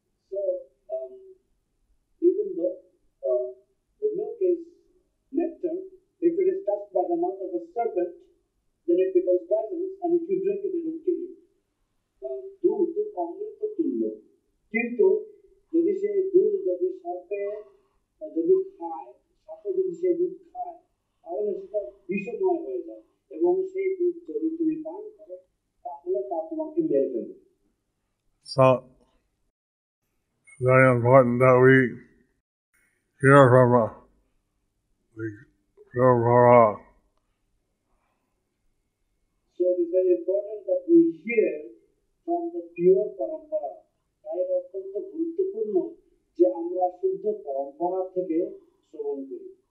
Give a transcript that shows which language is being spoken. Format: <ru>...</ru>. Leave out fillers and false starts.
<en>So, even though the milk is nectar, if it is touched by the mouth of a serpent, then it becomes poisonous, and if you drink it, it will kill you.</en> <bn>দুধ অমৃত তুল্য, কিন্তু যদি সেই দুধ যদি সাপে যদি খায়, সাপে যদি সেই দুধ খায়, তাহলে সেটা বিষময় হয়ে যায় এবং সেই দুধ যদি তুমি পান করো, তাহলে তা তোমাকে মেরে ফেলবে।</bn> <en>So, very important that we hear from the pure So it is very important that we hear from the pure parampara.</en> <bn>তাই অত্যন্ত গুরুত্বপূর্ণ যে আমরা শুদ্ধ পরম্পরা থেকে শ্রবণ করি।</bn>